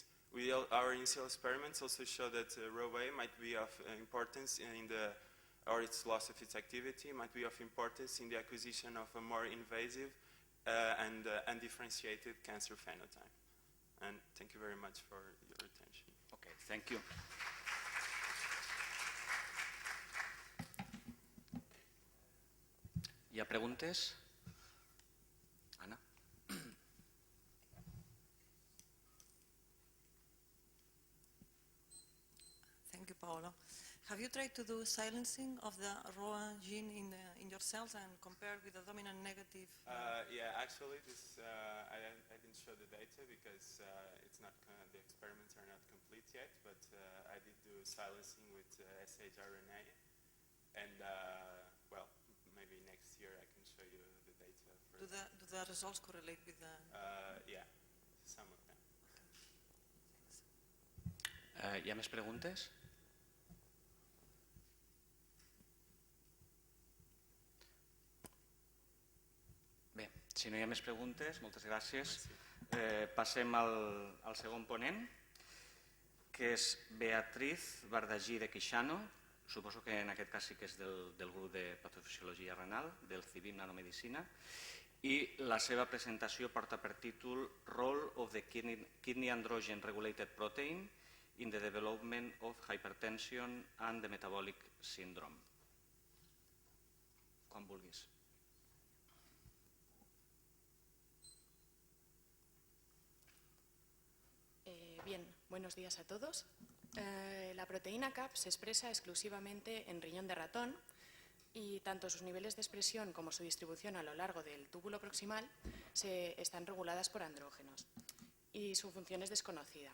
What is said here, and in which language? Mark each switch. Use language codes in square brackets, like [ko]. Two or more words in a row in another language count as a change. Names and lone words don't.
[en] Our initial experiments also show that RhoA might be of importance or its loss of its activity might be of importance in the acquisition of a more invasive and undifferentiated cancer phenotype. And thank you very much for your attention. Okay, thank you. [ca] ¿Hi ha preguntes? Ana? [en] Thank you, Paolo. Have you tried to do silencing of the RhoA gene in your cells and compare with the dominant negative? Yeah, actually, I didn't show the data because it's not the experiments are not complete yet. But I did do silencing with shRNA, and well, maybe next year I can show you the data. Do the results correlate with the? Yeah, some of them. [ca] Hi ha més preguntes? Bé, si no hi ha més preguntes, moltes gràcies. Passem al segon ponent, que és Beatriz Bardagí de Quixano. Suposo que en aquest cas sí que és del grup de patofisiologia renal, del CIVIM Nanomedicina, i la seva presentació porta per títol Role of the Kidney Androgen Regulated Protein in the Development of Hypertension and the Metabolic Syndrome. Quan vulguis. [es] Bien, buenos días a todos. La proteína CAP se expresa exclusivamente en riñón de ratón y tanto sus niveles de expresión como su distribución a lo largo del túbulo proximal están reguladas por andrógenos y su función es desconocida.